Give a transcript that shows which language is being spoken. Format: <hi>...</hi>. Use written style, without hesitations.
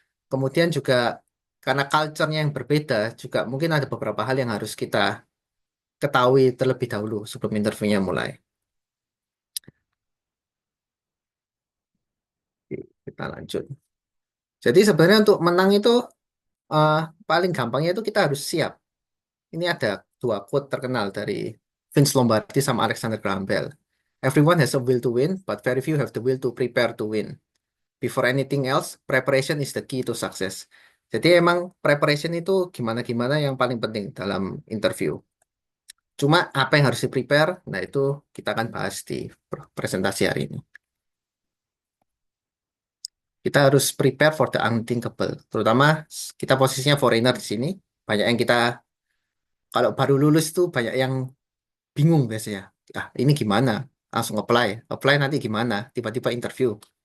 <id>Kemudian juga karena culture-nya yang berbeda, juga mungkin ada beberapa hal yang harus kita ketahui terlebih dahulu sebelum interviewnya mulai. Oke, kita lanjut. Jadi sebenarnya untuk menang itu eh, paling gampangnya itu kita harus siap. Ini ada dua quote terkenal dari Vince Lombardi sama Alexander Graham Bell.</id> <en>Everyone has a will to win, but very few have the will to prepare to win. Before anything else, preparation is the key to success.</en> <id>Jadi emang preparation itu gimana-gimana yang paling penting dalam interview. Cuma apa yang harus di-prepare, nah itu kita akan bahas di presentasi hari ini. Kita harus</id> <en>prepare for the unthinkable.</en> <id>Terutama kita posisinya foreigner di sini. Banyak yang kita, kalau baru lulus tuh banyak yang bingung biasanya. Ah, ini gimana? Langsung apply. Apply nanti gimana? Tiba-tiba interview.</id>